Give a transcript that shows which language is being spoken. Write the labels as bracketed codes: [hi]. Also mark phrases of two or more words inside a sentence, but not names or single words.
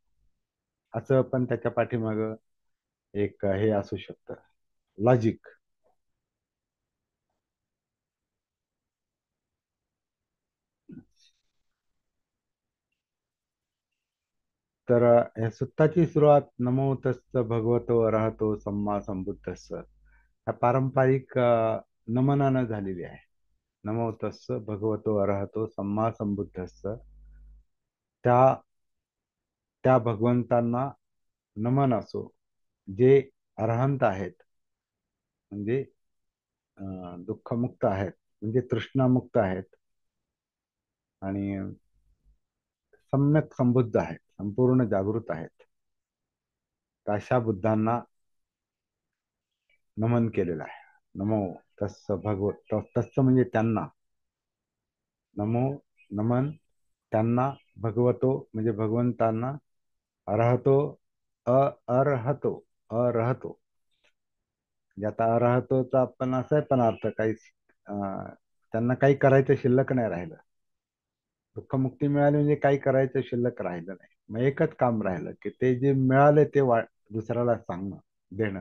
[mr] असं पण त्याच्या पाठीमाग एक हे असू शकतं, लॉजिक. तर या सुत्ताची सुरुवात [pi] नमो तस्स भगवतो अरहतो सम्मा संबुद्धस्स [mr] ह्या पारंपरिक नमनानं झालेली आहे. [pi] नमो तस्स भगवतो अरहतो सम्मा संबुद्धस्स, [mr] त्या त्या भगवंतांना नमन असो जे अरहंत आहेत, म्हणजे दुःखमुक्त आहेत, म्हणजे तृष्णामुक्त आहेत आणि सम्यक संबुद्ध आहेत, संपूर्ण जागृत आहेत. तर अशा बुद्धांना नमन केलेलं आहे. [pi] नमो तस्स भगवत तस्स [mr] म्हणजे त्यांना, नमो नमन त्यांना, भगवतो म्हणजे भगवंतांना, अरहतो अ अरहतो अरहतो म्हणजे आता अरहतोचा पण असा आहे पण अर्थ काही त्यांना काही करायचं शिल्लक नाही राहिलं. दुःखमुक्ती मिळाली म्हणजे काही करायचं शिल्लक राहिलं नाही. मग एकच काम राहिलं की ते जे मिळाले ते दुसऱ्याला सांगणं, देणं.